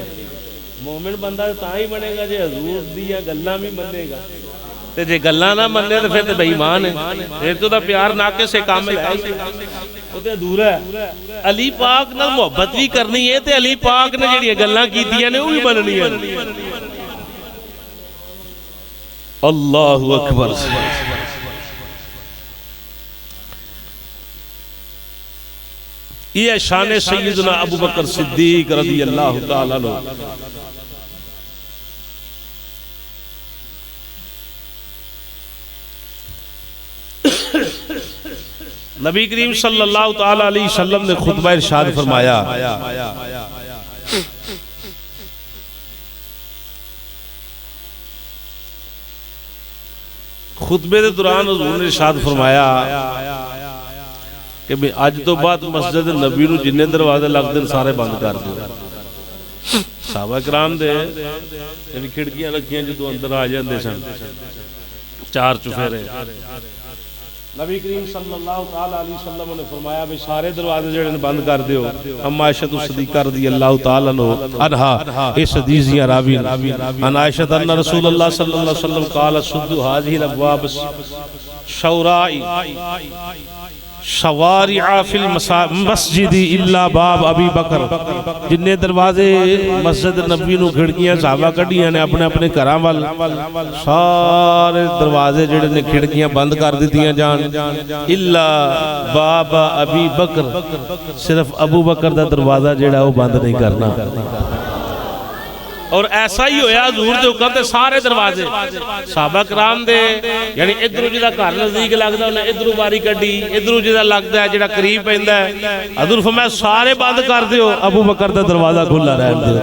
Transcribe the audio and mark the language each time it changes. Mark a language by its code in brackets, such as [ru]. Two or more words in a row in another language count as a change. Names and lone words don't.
[pa] ਮੋਮਿਨ ਬੰਦਾ ਤਾਂ ਹੀ ਬਣੇਗਾ ਜੇ ਹਜ਼ੂਰ ਦੀਆਂ ਗੱਲਾਂ ਭੀ ਮੰਨੇਗਾ, ਤੇ ਜੇ ਗੱਲਾਂ ਨਾ ਮੰਨੇ ਤੋ ਫਿਰ ਤੋ ਬੇਈਮਾਨ ਹੈ, ਫਿਰ ਤੋ ਦਾ ਪਿਆਰ ਨਾਕੇ ਸੇ ਕਾਮਿਲ ਹੈ, ਵੋ ਤੋ ਅਧੂਰਾ ਹੈ। ਅਲੀ ਪਾਕ ਨਾਲ ਮੁਹੱਬਤ ਭੀ ਕਰਨੀ ਹੈ ਤੇ ਅਲੀ ਪਾਕ ਨੇ ਜਿਹੜੀਆਂ ਗੱਲਾਂ ਕੀਤੀਆਂ ਨੇ ਵੋ ਭੀ ਮੰਨਣੀਆਂ। [ar] الله أكبر. [pa] ਇਹ ਸ਼ਾਨ ਸੱਯਦਨਾ ਅਬੂ ਬਕਰ ਸਿੱਦੀਕ [ar] رضي الله تعالى عنه. [pa] ਨਬੀ ਕਰੀਮ [ar] صلى الله تعالى عليه وسلم [pa] ਨੇ ਖੁਤਬਾ ਇਰਸ਼ਾਦ ਫ਼ਰਮਾਇਆ, ਖੁਤਬੇ ਕੇ ਦੌਰਾਨ ਹੁਜ਼ੂਰ ਨੇ ਇਰਸ਼ਾਦ ਫ਼ਰਮਾਇਆ ਕਿ ਮੈਂ ਅੱਜ ਤੋ ਬਾਅਦ ਮਸਜਿਦ ਨਬੀ ਨੂੰ ਜਿੰਨੇ ਦਰਵਾਜ਼ੇ ਲਗਦੇ ਸਾਰੇ ਬੰਦ ਕਰ ਦੋ। ਸਹਾਬਾ ਕਿਰਾਮ ਦੇ ਖਿੜਕੀਆਂ ਰੱਖੀਆਂ ਜੋ ਅੰਦਰ ਆ ਜਾਤੇ ਸਨ, ਚਾਰ ਚੁਫੇਰੇ। ਨਬੀ ਕਰੀਮ [ar] صلى الله عليه وسلم [pa] ਨੇ ਫ਼ਰਮਾਇਆ ਭੀ ਸਾਰੇ ਦਰਵਾਜ਼ੇ ਜਿਹੜੇ ਬੰਦ ਕਰ ਦਿਓ। [ar] अम्मा आयशा सिद्दीक़ा رضي الله تعالى عنها [pa] ਇਸ ਹਦੀਸ ਦੀ ਰਾਵੀ [ar] عن عائشة عن رسول الله صلى الله عليه وسلم قال سدوا هذه الأبواب شورائي شوارع في المسجد إلا باب أبي بكر. [pa] ਜਿੰਨੇ ਦਰਵਾਜ਼ੇ ਮਸਜਿਦ ਨਬੀ ਨੂੰ ਖਿੜਕੀਆਂ ਸਹਾਬਾ ਕੱਢੀਆਂ ਨੇ ਅਪਣੇ ਅਪਣੇ ਘਰਾਂ ਵਾਲ, ਸਾਰੇ ਦਰਵਾਜ਼ੇ ਜਿਹੜੇ ਨੇ ਖਿੜਕੀਆਂ ਬੰਦ ਕਰ ਦਿੱਤੀਆਂ ਜਾਣ, [ar] إلا باب أبي بكر, [pa] ਸਿਰਫ਼ ਅਬੂ ਬਕਰ ਦਾ ਦਰਵਾਜ਼ਾ ਜਿਹੜਾ ਵੋ ਬੰਦ ਨਹੀਂ ਕਰਨਾ। ਔਰ ਐਸਾ ਹੀ ਹੋਇਆ, ਹਜ਼ੂਰ ਦੇ ਹੁਕਮ ਤੇ ਸਾਰੇ ਦਰਵਾਜ਼ੇ ਸਹਾਬਾ ਕਰਾਮ ਦੇ, ਯਾਨੀ ਇਧਰੋਂ ਜਿਹੜਾ ਘਰ ਨਜ਼ਦੀਕ ਲਗਦਾ ਉਨ੍ਹੇਂ ਇਧਰੋਂ ਬਾਰੀ ਕੱਢੀ, ਇਧਰੋਂ ਜਿਹੜਾ ਲਗਦਾ ਹੈ ਜਿਹੜਾ ਕਰੀਬ ਪੈਂਦਾ ਹੈ, ਹਜ਼ੂਰ ਫ਼ਰਮਾਇਆ ਸਾਰੇ ਬੰਦ ਕਰ ਦਿਓ, ਅਬੂ ਬਕਰ ਦਾ ਦਰਵਾਜ਼ਾ ਖੁੱਲ੍ਹਾ ਰਹਿਣ ਦਿਓ।